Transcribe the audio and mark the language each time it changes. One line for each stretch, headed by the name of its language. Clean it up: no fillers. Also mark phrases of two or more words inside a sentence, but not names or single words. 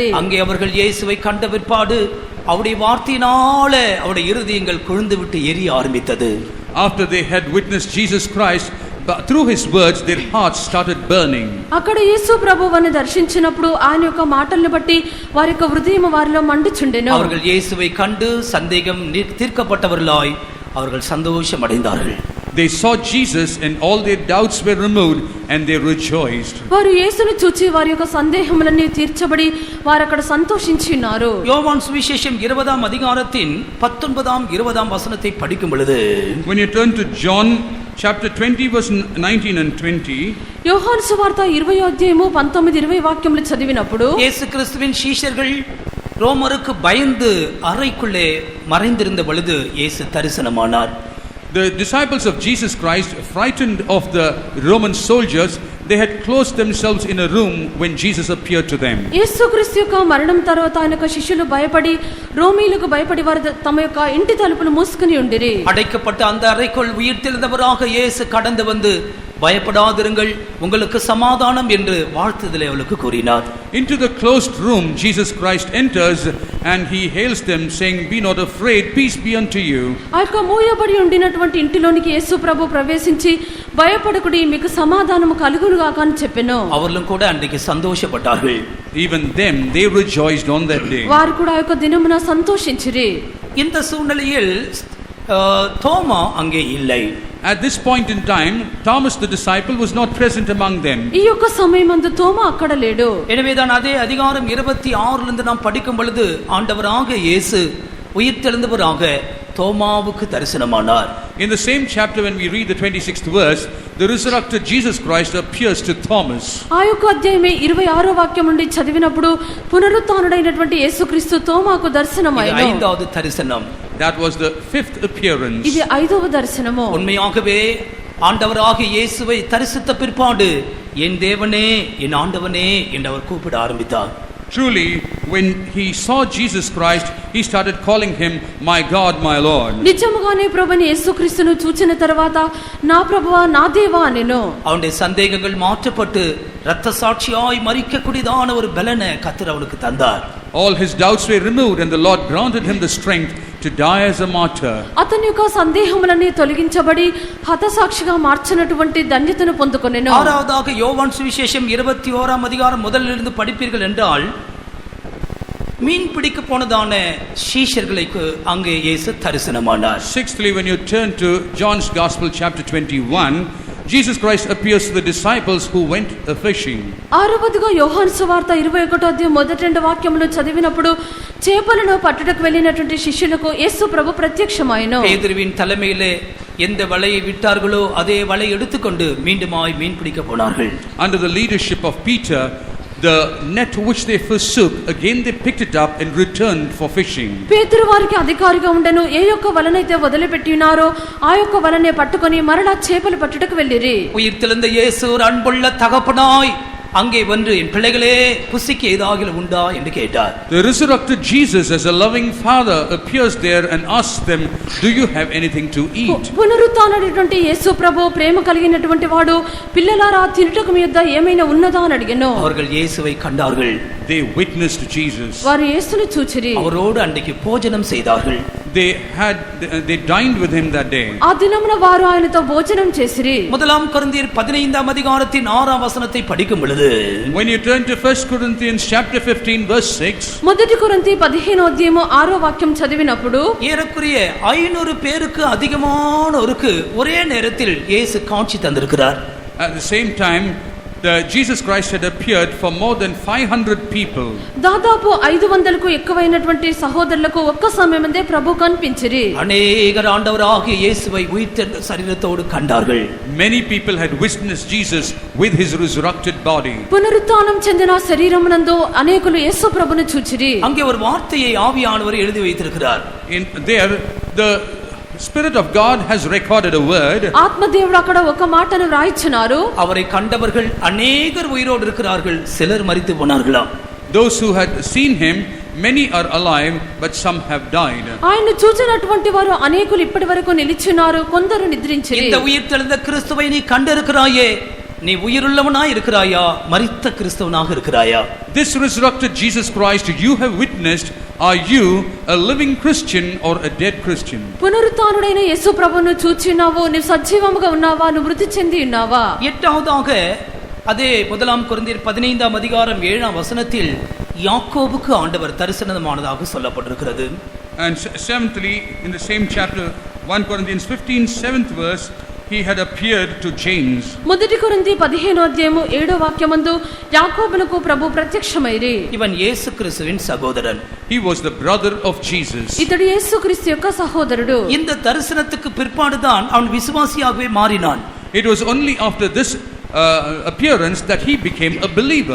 Tamil: அங்கே அவர்கள் இயேசுவை கண்ட பிற்பாடு அவருடைய வார்த்தையினாலே அவருடைய இருதயங்கள் கொழுந்து விட்டு எரிய ஆரம்பித்தது.
English: After they had witnessed Jesus Christ, through his words their hearts started burning.
Telugu: అక్కడ యేసు ప్రభువును దర్శించినప్పుడు ఆయన యొక్క మాటలను బట్టి వారి యొక్క హృదయం వారిలో మండుచుండెను.
Tamil: அவர்கள் இயேசுவை கண்டு சந்தேகம் தீர்க்கப்பட்டவர்களாய் அவர்கள் சந்தோஷம் அடைந்தார்கள்.
English: They saw Jesus and all their doubts were removed and they rejoiced.
Telugu: వారు యేసును చూచి వారి యొక్క సందేహములన్నీ తీర్చబడి వారు అక్కడ సంతోషించి ఉన్నారు.
Tamil: యోవాను సువిశేషం 20వ அதிகாரத்தின் 19వ 20వ వచనத்தை படிக்கும் பொழுது,
English: when you turn to John chapter 20 verse 19 and 20,
Telugu: యోహాను సువార్త 20వ అధ్యాయము 19 20 వాక్యములు చదివినప్పుడు
Tamil: యేసు క్రీస్తుவின் சீஷர்கள் ரோமருக்கு பயந்து அறைக்குள்ளே மறைந்திருந்த பொழுது இயேசு தரிசனமானார்.
English: The disciples of Jesus Christ, frightened of the Roman soldiers, they had closed themselves in a room when Jesus appeared to them.
Telugu: యేసు క్రీస్తు యొక్క మరణం తర్వాత ఆయన యొక్క శిష్యులు భయపడి రోమీయులకు భయపడి వారు తమ యొక్క ఇంటి తలుపులు మూసుకుని ఉండిరి.
Tamil: அடைக்கப்பட்ட அந்த அறைக்குள் உயிர்த்தெழுந்தவராக இயேசு கடந்து வந்து பயப்படாதிருங்கள் உங்களுக்கு சமாதானம் என்று வாழ்த்துதலை அவளுக்கு கூறினார்.
English: Into the closed room Jesus Christ enters and he hails them saying, "Be not afraid, peace be unto you."
Telugu: ఆ యొక్క మూయబడి ఉండినటువంటి ఇంటిలోనికి యేసు ప్రభు ప్రవేశించి భయపడకుడి మీకు సమాధానము కలుగునుగాక అని చెప్పెను.
Tamil: அவர்களும் கூட அன்றைக்கு சந்தோஷப்பட்டார்கள்.
English: Even them they rejoiced on that day.
Telugu: వారు కూడా ఆ యొక్క దినమున సంతోషించిరి.
Tamil: இந்த சூழ்நிலையில் தோமா அங்கே இல்லை.
English: At this point in time, Thomas the disciple was not present among them.
Telugu: ఈ యొక్క సమయమందు తోమా అక్కడ లేడు.
Tamil: எனவேதான் அதே அதிகாரம் 26 நாம் படிக்கும் பொழுது ஆண்டவராக இயேசு உயிர்த்தெழுந்தவராக தோமாவுக்கு தரிசனமானார்.
English: In the same chapter when we read the 26th verse, the resurrected Jesus Christ appears to Thomas.
Telugu: ఆ యొక్క అధ్యాయమే 26వ వాక్యం నుండి చదివినప్పుడు పునరుత్థానుడైనటువంటి యేసుక్రీస్తు తోమాకు దర్శనమైనాడు.
Tamil: ஐந்தாவது தரிசனம்.
English: That was the fifth appearance.
Telugu: ఇది 5వ దర్శనము.
Tamil: உண்மையாகவே ஆண்டவராக இயேசுவை தரிசித்த பிற்பாடு என் தேவனே என் ஆண்டவனே என்று அவர் கூப்பிட ஆரம்பித்தார்.
English: Truly, when he saw Jesus Christ, he started calling him my God, my Lord.
Telugu: నిజముగానే ప్రభుని యేసుక్రీస్తును చూచిన తర్వాత నా ప్రభువా నా దేవా అనెను.
Tamil: அவனுடைய சந்தேகங்கள் மாற்றப்பட்டு இரத்த சாட்சியாய் மரிக்கக்கூடியதான ஒரு பலனை கர்த்தர் அவனுக்கு தந்தார்.
English: All his doubts were removed and the Lord granted him the strength to die as a martyr.
Telugu: అతని యొక్క సందేహములన్నీ తొలగించబడి హతసాక్షిగా మార్చినటువంటి ధన్యతను పొందుకొనెను.
Tamil: ஆறாவதாக யோவான் சுவிசேஷம் 21ஆம் அதிகாரம் முதலிலிருந்து படிப்பீர்கள் என்றால் மீன் பிடிக்க போனதான சீஷர்களுக்கு அங்கே இயேசு தரிசனமானார்.
English: Sixthly, when you turn to John's Gospel chapter 21, Jesus Christ appears to the disciples who went fishing.
Telugu: ఆరవదిగా యోహాను సువార్త 21వ అధ్యాయం మొదటి 2 వాక్యములు చదివినప్పుడు చేపలను పట్టుటకు వెళ్ళినటువంటి శిష్యులకు యేసు ప్రభు ప్రత్యక్షమాయెను.
Tamil: பேதுருவின் தலைமையிலே எந்த வலையை விட்டார்களோ அதே வலை எடுத்துக்கொண்டு மீண்டுமாய் மீன் பிடிக்க போனார்கள்.
English: Under the leadership of Peter, the net which they forsook, again they picked it up and returned for fishing.
Telugu: పేతురు వారికి అధికారిగా ఉండెను. ఏ యొక్క వలనైతే వదిలిపెట్టి ఉన్నారో ఆ యొక్క వలనే పట్టుకొని మరలా చేపలు పట్టుటకు వెళ్ళిరి.
Tamil: உயிர்த்தெழுந்த இயேசு ஒரு அன்புள்ள தகப்பனாய் அங்கே வந்து என் பிள்ளைகளே புசிக்க ஏதாகிலும் உண்டா என்று கேட்டார்.
English: The resurrected Jesus as a loving father appears there and asks them, "Do you have anything to eat?"
Telugu: పునరుత్థానుడైనటువంటి యేసు ప్రభు ప్రేమ కలిగినటువంటి వాడు పిల్లలారా తినుటకు మీ యొద్ద ఏమైనా ఉన్నదా అని అడిగెను.
Tamil: அவர்கள் இயேசுவை கண்டார்கள்.
English: They witnessed Jesus.
Telugu: వారు యేసును చూచిరి.
Tamil: அவரோடு அன்றைக்கு போஜனம் செய்தார்கள்.
English: They dined with him that day.
Telugu: ఆ దినమున వారు ఆయనతో భోజనం చేసిరి.
Tamil: முதலாம் கொரிந்தியர் 15ஆம் அதிகாரத்தின் 6ஆம் வசனத்தை படிக்கும் பொழுது
English: When you turn to 1 Corinthians chapter 15 verse 6,
Telugu: మొదటి కొరింథీ 15వ అధ్యాయము 6వ వాక్యం చదివినప్పుడు
Tamil: ஏறக்குறைய 500 பேருக்கு அதிகமானோருக்கு ஒரே நேரத்தில் இயேசு காட்சி தந்திருக்கிறார்.
English: at the same time Jesus Christ had appeared for more than 500 people.
Telugu: దాదాపు 500కు ఎక్కువైనటువంటి సహోదరులకు ఒక్క సమయమందే ప్రభు కనిపించిరి.
Tamil: அநேகர் ஆண்டவராகிய இயேசுவை உயிர்த்தெழுந்த சரீரத்தோடு கண்டார்கள்.
English: Many people had witnessed Jesus with his resurrected body.
Telugu: పునరుత్థానం చెందిన శరీరమునందు అనేకులు యేసు ప్రభును చూచిరి.
Tamil: அங்கே ஒரு வார்த்தையை ஆவியானவர் எழுதி வைத்திருக்கிறார்.
English: In there the Spirit of God has recorded a word.
Telugu: ఆత్మదేవుడు అక్కడ ఒక మాటను రాయించున్నారు.
Tamil: அவரை கண்டவர்கள் அநேகர் உயிரோடு இருக்கிறார்கள், சிலர் மரித்து போனார்களாம்.
English: Those who had seen him, many are alive, but some have died.
Telugu: ఆయన చూచినటువంటి వారు అనేకులు ఇప్పటివరకు నిలిచినారు, కొందరు నిద్రించిరి.
Tamil: இந்த உயிர்த்தெழுந்த கிறிஸ்துவை நீ கண்டிருக்கிறாயே, நீ உயிருள்ளவனாய் இருக்கிறாயா, மரித்த கிறிஸ்தவனாக இருக்கிறாயா?
English: This resurrected Jesus Christ you have witnessed, are you a living Christian or a dead Christian?
Telugu: పునరుత్థానుడైన యేసు ప్రభువును చూచినావో, నీవు సజీవముగా ఉన్నావా, నువ్వు మృతి చెంది ఉన్నావా?
Tamil: எட்டாவதாக அதே முதலாம் கொரிந்தியர் 15ஆம் அதிகாரம் 7ஆம் வசனத்தில் யாக்கோபுக்கு ஆண்டவர் தரிசனமானதாக சொல்லப்பட்டிருக்கிறது.
English: And seventhly, in the same chapter 1 Corinthians 15 7th verse, he had appeared to James.
Telugu: మొదటి కొరింథీ 15వ అధ్యాయము 7వ వాక్యమందు యాకోబునకు ప్రభు ప్రత్యక్షమైరి.
Tamil: இவன் இயேசு கிறிஸ்துவின் சகோதரன்.
English: He was the brother of Jesus.
Telugu: ఇతడు యేసుక్రీస్తు యొక్క సహోదరుడు.
Tamil: இந்த தரிசனத்துக்கு பிற்பாடுதான் அவன் விசுவாசியாகவே மாறினான்.
English: It was only after this appearance that he became a believer.